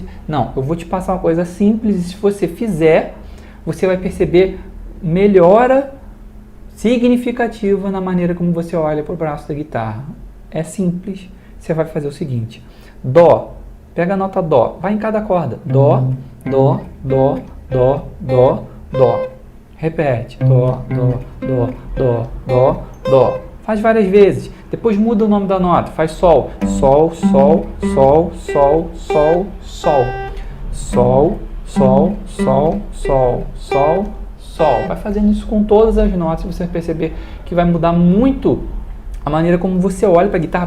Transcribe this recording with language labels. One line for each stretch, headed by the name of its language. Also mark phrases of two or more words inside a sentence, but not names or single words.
Portuguese: Não, eu vou te passar uma coisa simples e se você fizer, você vai perceber melhora significativa na maneira como você olha para o braço da guitarra. É simples. Você vai fazer o seguinte. Dó. Pega a nota Dó. Vai em cada corda. Dó, Dó, Dó, Dó, Dó, Dó. Repete. Dó, Dó, Dó, Dó, Dó, Dó. Faz várias vezes. Depois muda o nome da nota. Faz Sol. Sol, Sol, Sol, Sol, Sol, Sol. Sol, Sol, Sol, Sol, Sol, Sol. Vai fazendo isso com todas as notas. Você vai perceber que vai mudar muito a maneira como você olha para a guitarra.